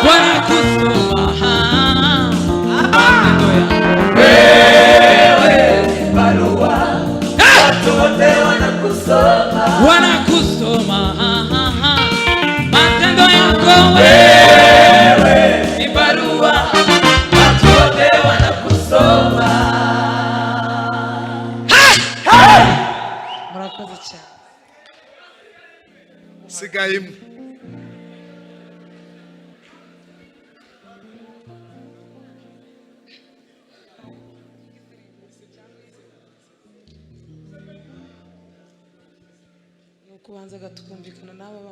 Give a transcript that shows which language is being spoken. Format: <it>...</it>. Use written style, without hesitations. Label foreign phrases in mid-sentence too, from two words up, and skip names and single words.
<sw>wewe ni barua, watu wote wanakusoma, matendo yako. Wewe ni barua, watu wote wanakusoma.</sw> <rw>Murakoze cyane. Sigayemo. Kubanza gatukumvikana n'aba bana.</rw>